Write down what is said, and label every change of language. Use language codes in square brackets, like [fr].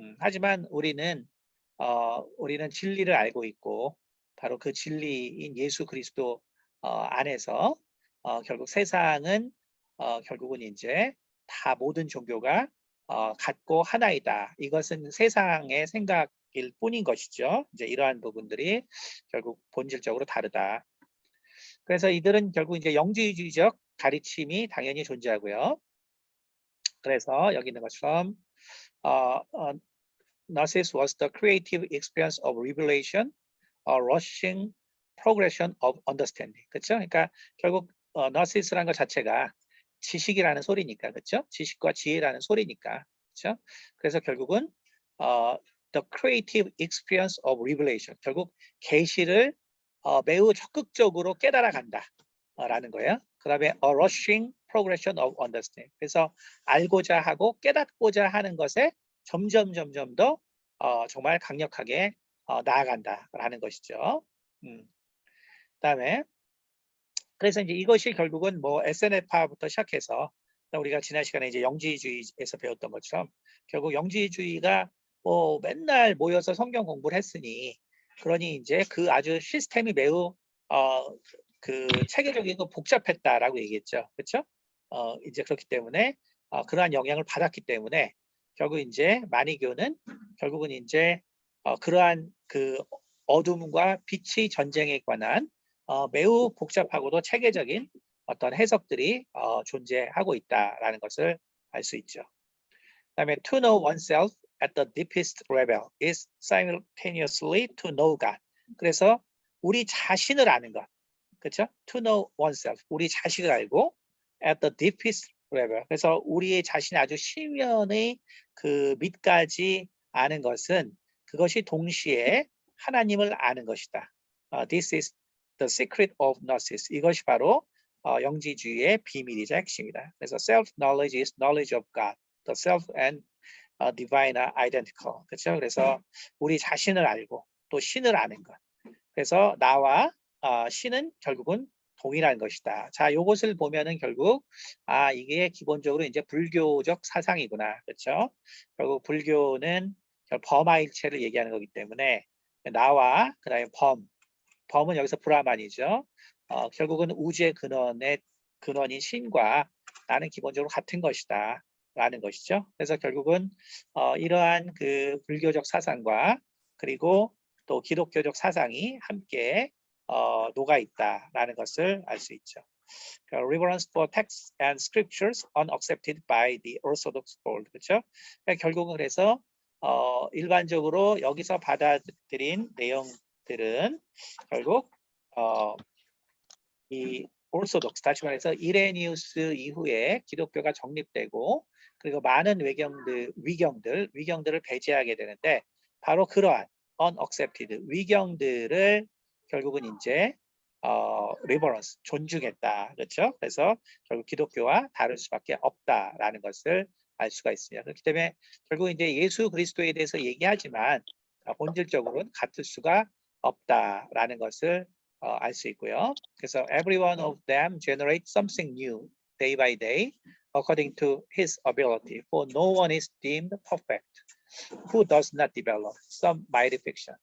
[ko] 하지만 우리는 진리를 알고 있고 바로 그 진리인 예수 그리스도 안에서 결국 세상은 결국은 이제 다 모든 종교가 같고 하나이다. 이것은 세상의 생각일 뿐인 것이죠. 이제 이러한 부분들이 결국 본질적으로 다르다. 그래서 이들은 결국 이제 영지주의적 가르침이 당연히 존재하고요. 그래서 여기 있는 것처럼 [en] Gnosis was the creative experience of revelation, a rushing progression of understanding. [ko] 그렇죠? 그러니까 결국 Gnosis라는 것 자체가 지식이라는 소리니까, 그렇죠? 지식과 지혜라는 소리니까, 그렇죠? 그래서 결국은 [en] the creative experience of revelation, [ko] 결국 계시를 매우 적극적으로 깨달아 간다라는 거예요. 그다음에 [en] a rushing progression of understanding. [ko] 그래서 알고자 하고 깨닫고자 하는 것에 점점 더 정말 강력하게 나아간다라는 것이죠. 그다음에 그래서 이제 이것이 결국은 뭐 SNF파부터 시작해서 우리가 지난 시간에 이제 영지주의에서 배웠던 것처럼 결국 영지주의가 뭐 맨날 모여서 성경 공부를 했으니 그러니 이제 그 아주 시스템이 매우 그 체계적이고 복잡했다라고 얘기했죠. 그렇죠? 이제 그렇기 때문에 그러한 영향을 받았기 때문에 결국 이제 마니교는 결국은 이제 그러한 그 어둠과 빛의 전쟁에 관한 매우 복잡하고도 체계적인 어떤 해석들이 존재하고 있다라는 것을 알 수 있죠. 그다음에 [en] to know oneself at the deepest level is simultaneously to know God. [ko] 그래서 우리 자신을 아는 것, 그렇죠? [en] To know oneself, [ko] 우리 자신을 알고 [en] at the deepest level. [ko] 그래서 우리의 자신의 아주 심연의 그 밑까지 아는 것은 그것이 동시에 하나님을 아는 것이다. [en] This is the secret of gnosis. [ko] 이것이 바로 영지주의의 비밀이자 핵심이다. 그래서 [en] self-knowledge is knowledge of God. The self and divine are identical. [ko] 그렇죠? 그래서 우리 자신을 알고 또 신을 아는 것. 그래서 나와 신은 결국은 동일한 것이다. 자, 요것을 보면은 결국 이게 기본적으로 이제 불교적 사상이구나. 그렇죠? 결국 불교는 범하일체를 얘기하는 거기 때문에 나와 그다음에 범은 여기서 브라만이죠. 결국은 우주의 근원인 신과 나는 기본적으로 같은 것이다. 라는 것이죠. 그래서 결국은 이러한 그 불교적 사상과 그리고 또 기독교적 사상이 함께 녹아 있다라는 것을 알 수 있죠. [en] Reverence for texts and scriptures unaccepted by the Orthodox world. [ko] 그렇죠? 그러니까 결국은 그래서 일반적으로 여기서 받아들인 내용들은 결국 이 오르소독스, 다시 말해서 이레니우스 이후에 기독교가 정립되고 그리고 많은 위경들을 배제하게 되는데 바로 그러한 unaccepted 위경들을 결국은 이제 reverence 존중했다. 그렇죠? 그래서 결국 기독교와 다를 수밖에 없다라는 것을 알 수가 있습니다. 그렇기 때문에 결국 이제 예수 그리스도에 대해서 얘기하지만 본질적으로는 같을 수가 없다라는 것을 알 수 있고요. 그래서 [en] every one of them generates something new day by day according to his ability. For no one is deemed perfect who does not develop some mighty fiction.